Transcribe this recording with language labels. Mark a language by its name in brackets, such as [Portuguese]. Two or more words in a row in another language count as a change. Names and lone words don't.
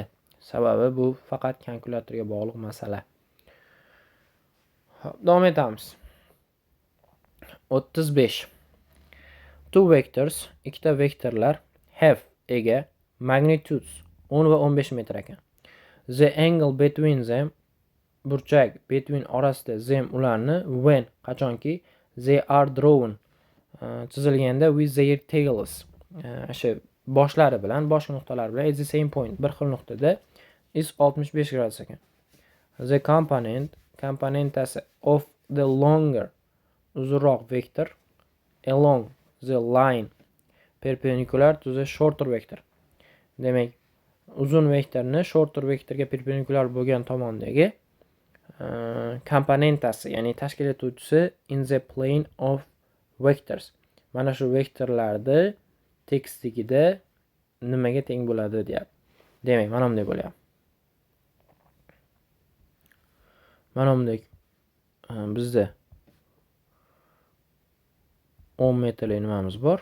[Uzbek] Sababi bu faqat kalkulyatorga bog'liq masala. Davom etamiz. 35. [English] Two vectors, [Uzbek] ikkita vektorlar have ega magnitudes 10 va 15 metr ekan. [English] The angle between them, burchak between orasida them ularni when qachonki they are drawn chizilganda with their tails [Uzbek] o'sha boshlari bilan boshqa nuqtalar bilan [English] at the same point [Uzbek] bir xil nuqtada [English] is 65 [Uzbek] gradus ekan. [English] The komponentasi of the longer [Uzbek] uzunroq vektor [English] along the line perpendicular to the shorter vector. [Uzbek] Demak, uzun vektorni shorter vektorga perpendikulyar bo'lgan tomondagi komponentasi, ya'ni tashkil etuvchisi [English] in the plane of vectors. [Uzbek] Mana shu vektorlarda tekstligida nimaga teng bo'ladi deyapti. Demak, mana bunday bo'lyapti. Mana bunday bizda 10 metrlik nimamiz bor.